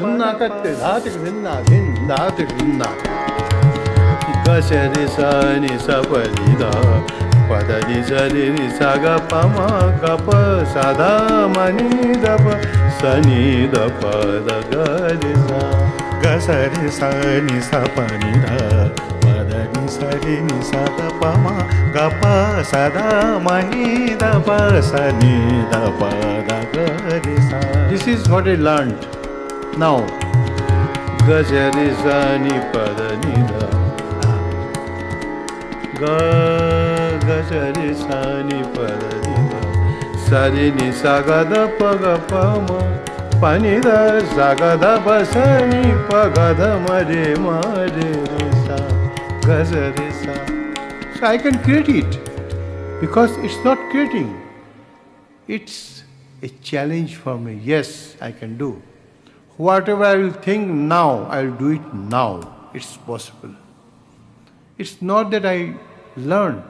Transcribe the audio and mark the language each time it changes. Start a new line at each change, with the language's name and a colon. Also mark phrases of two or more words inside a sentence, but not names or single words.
Hindi: कत्ते धातिक भिन्ना भिन्न धातिक भिन्ना ग स रे सा नि सा प नि ध प ध नि सा रे नि सा ग प म ग प सा ध म नि ध प सा नि ध प ध ग रे सा ग स रे सा नि सा प नि ध प ध नि सा रे नि सा ध प म ग प सा ध म नि ध प सा नि ध प ध ग रे सा.
English: This is what I learned. Now,
Hindi: ग स रे सा नि प ध नि ध ग ग स रे सा नि प ध नि ध सा रे नि सा ग ध प ग प म प नि ध सा ग ध प सा नि प ग ध म रे रे सा ग स रे सा.
English: So I can create it because it's not creating. It's a challenge for me. Yes, I can do. Whatever I will think now, I will do it now. It's possible. It's not that I learned.